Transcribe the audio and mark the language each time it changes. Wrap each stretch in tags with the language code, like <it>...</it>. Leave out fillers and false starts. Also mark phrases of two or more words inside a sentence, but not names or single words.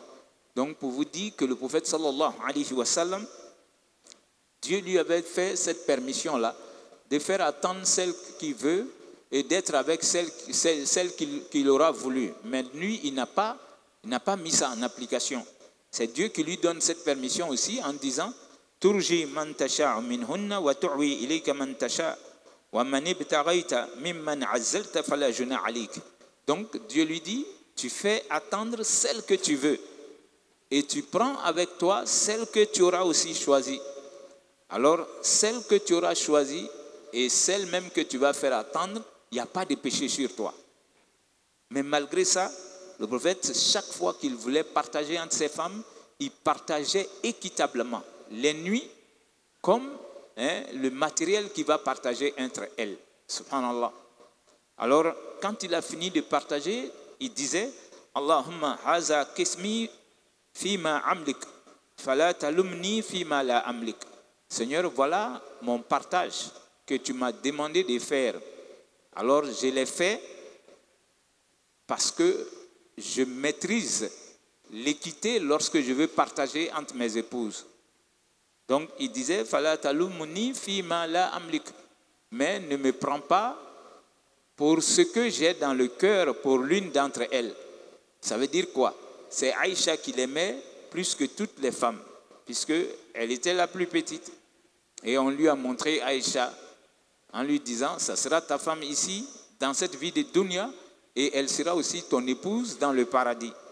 <fr>Donc pour vous dire que le prophète</fr> <ar>صلى الله عليه وسلم,</ar> <fr>Dieu lui avait fait cette permission-là, de faire attendre celle qu'il veut et d'être avec celle qu'il aura voulu. Mais lui, il n'a pas mis ça en application. C'est Dieu qui lui donne cette permission aussi en disant «</fr> <ar>ترجي من تشاء منهن وتؤوي إليك من تشاء ومن ابتغيت ممن عزلت فلا جناح عليك</ar> <fr>» Donc Dieu lui dit « Tu fais attendre celle que tu veux et tu prends avec toi celle que tu auras aussi choisie. » Alors, celle que tu auras choisie et celle même que tu vas faire attendre, il n'y a pas de péché sur toi. Mais malgré ça, le prophète, chaque fois qu'il voulait partager entre ses femmes, il partageait équitablement les nuits comme le matériel qu'il va partager entre elles. Subhanallah. Alors, quand il a fini de partager, il disait</fr> <ar>اللهم هذا قسمي فيما أملك فلا تلمني فيما لا أملك.</ar> <fr>Seigneur, voilà mon partage que tu m'as demandé de faire. Alors, je l'ai fait parce que je maîtrise l'équité lorsque je veux partager entre mes épouses. Donc, il disait,</fr> <ar>فلا تلمني فيما لا أملك.</ar> <fr>Mais ne me prends pas pour ce que j'ai dans le cœur pour l'une d'entre elles. Ça veut dire quoi? C'est Aïcha qui l'aimait plus que toutes les femmes, puisqu'elle était la plus petite. Et on lui a montré Aïcha en lui disant, ça sera ta femme ici, dans cette vie de dunya, et elle sera aussi ton épouse dans le paradis.</fr>